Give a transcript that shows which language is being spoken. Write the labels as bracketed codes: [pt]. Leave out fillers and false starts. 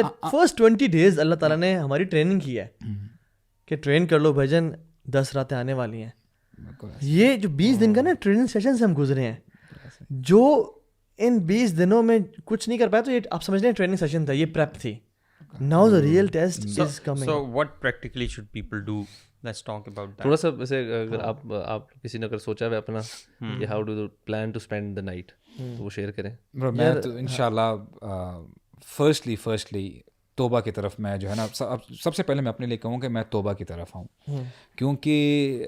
[ur] First 20 days اللہ تعالیٰ نے ہماری ٹریننگ کی ہے کہ ٹرین کر لو بھجن, 10 راتیں آنے والی ہیں. یہ جو 20 دن کا نا ٹریننگ سیشن سے ہم گزرے ہیں, جو ان 20 دنوں میں کچھ نہیں کر پایا, تو یہ آپ سمجھ لیں ٹریننگ سیشن تھا, یہ پریپ تھی. [en] Now the real test is coming. So what practically should people do? Let's talk about that. [ur] تھوڑا سا ویسے اگر آپ کسی نے اگر سوچا ہے اپنا کہ [en] how do plan to spend the night, [ur] تو وہ شیئر کریں. میں تو انشاءاللہ فرسٹلی توبہ کی طرف میں جو ہے نا, سب سے پہلے میں اپنے لیے کہوں کہ میں توبہ کی طرف آؤں, کیونکہ